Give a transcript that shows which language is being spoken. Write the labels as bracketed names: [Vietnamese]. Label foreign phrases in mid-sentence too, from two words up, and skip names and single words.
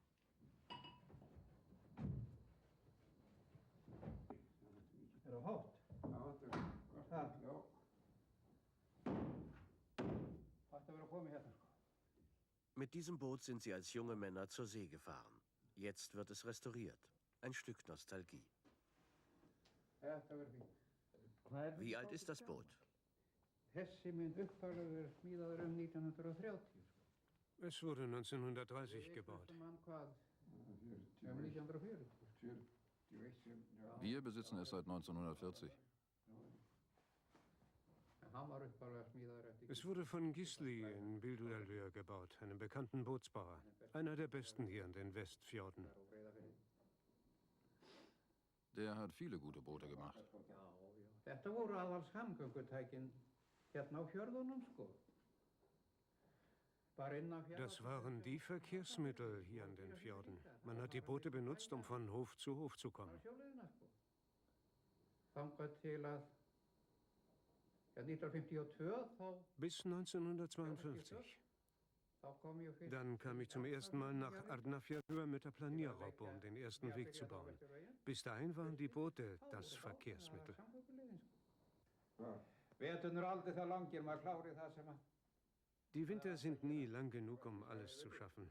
[Icelandic] Er það hátt? Það ætti að vera komið hérna, sko. [German] Mit diesem Boot sind sie als junge Männer zur See gefahren. Jetzt wird es restauriert. Ein Stück Nostalgie. Wie alt ist das Boot? [Icelandic] Þessi mynd upphaflega smíðaður 1930. [German] Es wurde 1930 gebaut. [Icelandic] Hvað? 1940. [German] Wir besitzen es seit 1940. [Icelandic] Hann var upphaflega smíðaður eftir. [German] Es wurde von Gisli in Bildudalur gebaut. gebaut, einen bekannten Bootsbauer. Einer der besten hier in den Westfjorden. Der hat viele gute Boote gemacht. [Icelandic] Þetta voru aðal samgöngutækin hérna á fjörðunum, sko. Bara inn á fjörðunum. [German] Das waren die Verkehrsmittel hier an den Fjorden. Man hat die Boote benutzt, um von Hof zu Hof zu kommen. [Icelandic] Sjóleiðina, sko. Þangað til að 1952 þá... [German] Bis 1952. Dann kam ich zum ersten Mal nach Arnarfjörður mit der Planierraupe, um den ersten Weg zu bauen. Bis dahin waren die Boote das Verkehrsmittel. Die Winter sind nie lang genug, um alles zu schaffen.